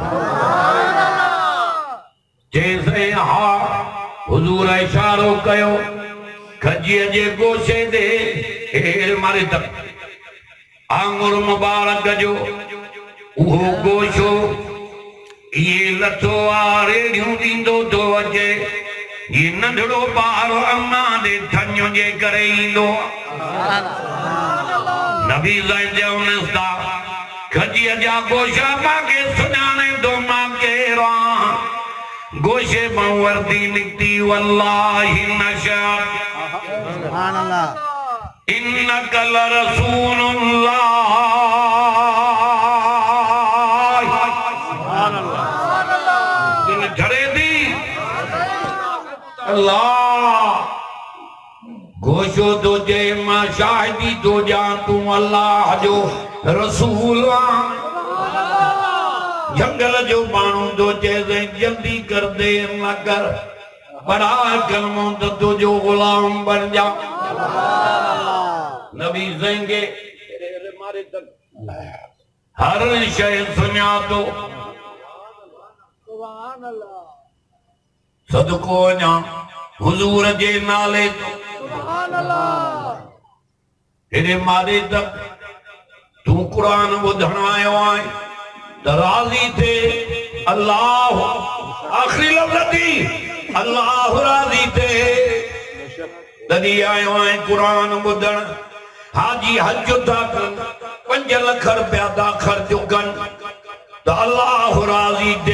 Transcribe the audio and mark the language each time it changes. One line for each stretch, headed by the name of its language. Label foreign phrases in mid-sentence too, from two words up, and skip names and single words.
Sindhi: चईं हा हुजूर इशारो कयो खजीअ जे गोशे ॾे, हेर मारे तक आंगुर मुबारक जो उहो गोशो ये लथो आ, रेड़ियूं ॾींदो थो अचे, ये नंढड़ो ॿार अम्मा ॾे थञ जे करे ईंदो। नबी चवनिस था खजीअ जा गोशा मांखे सुञाणे थो मां केरु आहियां, गोशे मां वर्दी निकिती,
Arabic: والله نشهد إنك لرسول الله,
Sindhi: दिल झड़े थी अल्लाह, गोशो तो जे मां शाहिदी तो जा तूं अल्लाह जो रसूल आहीं। जंगल जो माण्हू तो चए जल्दी कर दे न कर, बड़ा कलमो तो तुझो गुलाम बन जा। नबी ज़ेंगे हर शय सुञा तो, सदको वञा हुजूर जे नाले तो, हेॾे मारे तक तू कुरान ॿुधण आयो आहीं त राज़ी थे अल्लाह, आखिरी लफ़्ज़ थी अल्लाह राज़ी थे, तॾहिं आयो आहीं कुरान ॿुधण। हाजी हज था कनि, 5 लख रुपया था ख़र्च कनि त अल्लाह राज़ी थे,